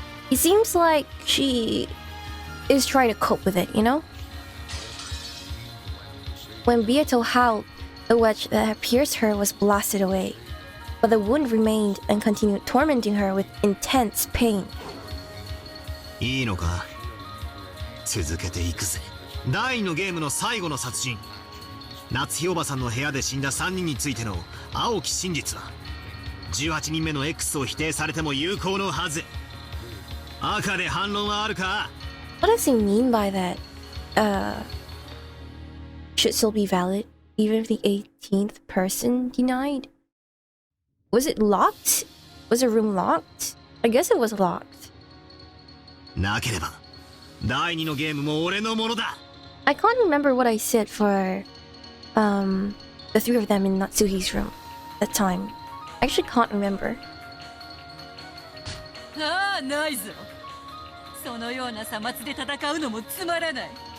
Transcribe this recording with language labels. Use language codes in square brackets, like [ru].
[en] It seems like she is trying to cope with it, When Beato howled, the wedge that had pierced her was blasted away, but the wound remained and continued tormenting her with intense pain. [ja] いいのか？続けていくぜ。第2のゲームの最後の殺人、夏日おばさんの部屋で死んだ3人についての青き真実は18人目の X を否定されても有効のはず。赤で反論はあるか？ [en] What does he mean by that? Should still be valid even if the 18th person denied? Was it locked? Was the room locked? I guess it was locked. [ja] なければ第2のゲームも俺のものだ。 [en] I can't remember what I said for the three of them in Natsuhi's room at that time. I actually can't remember. [ja] ああ、ないぞ。そのようなさまつで戦うのもつまらない。